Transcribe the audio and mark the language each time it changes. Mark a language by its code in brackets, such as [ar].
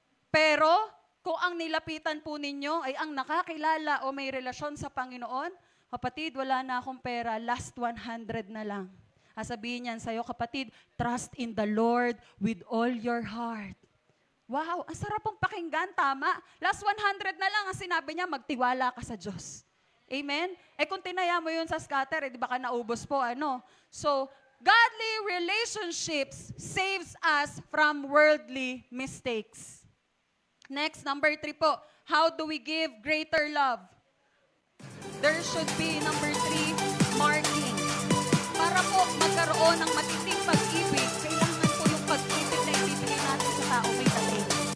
[tl] Pero, kung ang nilapitan po ninyo ay ang nakakilala o may relasyon sa Panginoon, kapatid, wala na akong pera, last 100 na lang. Sabihin niyan sa'yo, kapatid, [en] trust in the Lord with all your heart. [tl] Wow, ang sarap pong pakinggan, tama. Last 100 na lang ang sinabi niya, magtiwala ka sa Diyos. Amen? Kung tinaya mo yun sa scatter, di ba ka naubos po, ano? [en] So, godly relationships saves us from worldly mistakes. Next, number 3 po. How do we give greater love? There should be, number 3, marking. [tl] Para po magkaroon ng matinding pag-ibig, kailangan po yung pag-ibig na ibibigay natin sa tao may dating.